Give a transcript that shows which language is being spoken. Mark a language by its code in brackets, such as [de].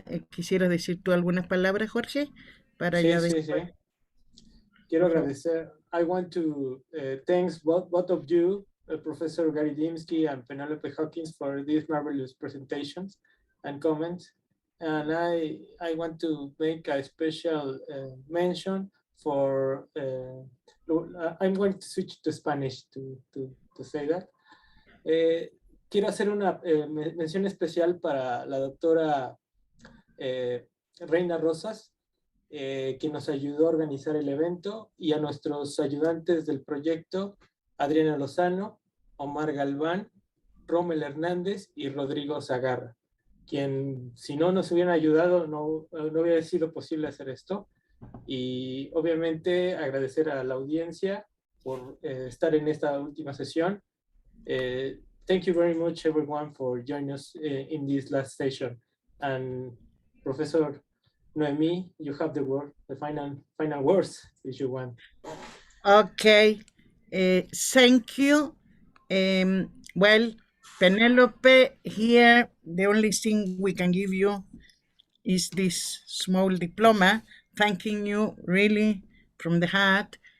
[es] ¿Quisieras decir tú algunas palabras, Jorge? Para Sí, ya sí, sí. Quiero agradecer. [en] I want to thank both of you, Professor Gary Dymski and Penelope Hawkins, for these marvelous presentations and comments. And I want to make a special mention for, I'm going to switch to Spanish to say that. [es] Quiero hacer una mención especial para la doctora Reina Rosas, que nos ayudó a organizar el evento, y a nuestros ayudantes del proyecto, Adriana Lozano, Omar Galván, Rommel Hernández y Rodrigo Zagarra, quien si no nos hubieran ayudado no hubiera sido posible hacer esto. Y obviamente agradecer a la audiencia por estar en esta última sesión. [en] Thank you very much everyone for joining us in this last session. And Professor Noemi, you have the word, the final words, if you want. Okay, thank you. Well, Penelope, here the only thing we can give you is this small diploma, thanking you really from the heart.